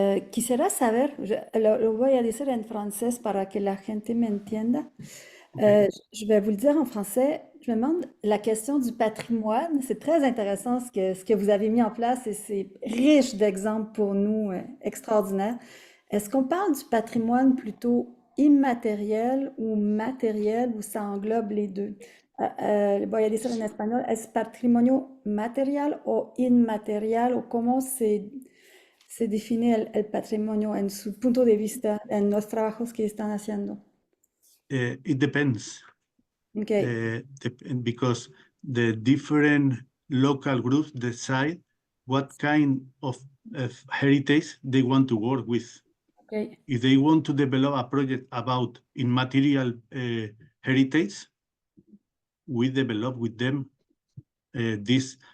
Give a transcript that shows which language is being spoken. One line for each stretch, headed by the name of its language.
Spanish: Quisiera saber, lo voy a decir en francés para que la gente me entienda.
French: Je vais vous le dire en français. Je me demande la question du patrimoine. C'est très intéressant ce que vous avez mis en place et c'est riche d'exemples pour nous, extraordinaire. Est-ce qu'on parle du patrimoine plutôt immatériel ou matériel ou ça englobe les deux?
Spanish: Voy a decir en español, ¿es patrimonio material o inmaterial o cómo se define el patrimonio en su punto de vista en los trabajos que están haciendo?
English: It depends. Okay. Because the different local groups decide what kind of heritage they want to work with. Okay. If they want to develop a project about immaterial heritage, we develop with them this.